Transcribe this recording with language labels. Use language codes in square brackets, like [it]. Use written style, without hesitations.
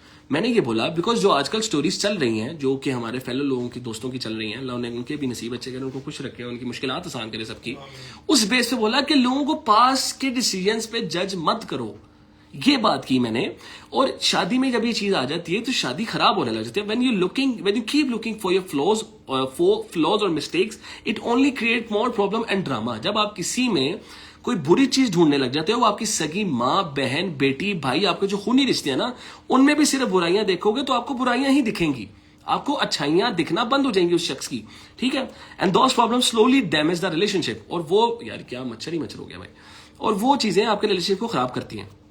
[hi] मैंने ये बोला बिकॉज जो आजकल स्टोरीज चल रही हैं, जो कि हमारे फेलो लोगों की, दोस्तों की चल रही हैं, अल्लाह ने उनके भी नसीब अच्छे करे, उनको खुश रखे, उनकी मुश्किलात आसान करे सबकी, उस बेस पे बोला कि लोगों को पास के डिसीजंस पे जज मत करो। ये बात की मैंने। और शादी में जब ये चीज आ जाती है तो शादी खराब होने लग जाती है। [en] when you keep looking for your flaws or mistakes, it only create more problem and drama। [hi] जब आप किसी में कोई बुरी चीज ढूंढने लग जाते हो, वो आपकी सगी माँ, बहन, बेटी, भाई, आपके जो खूनी रिश्ते हैं ना, उनमें भी सिर्फ बुराइयां देखोगे तो आपको बुराइयां ही दिखेंगी, आपको अच्छाइयां दिखना बंद हो जाएंगी उस शख्स की, ठीक है। [en] And those problems slowly damage the relationship. [hi] और वो, यार क्या मच्छर ही मच्छर हो गया भाई, और वो चीजें आपके रिलेशनशिप को खराब करती हैं।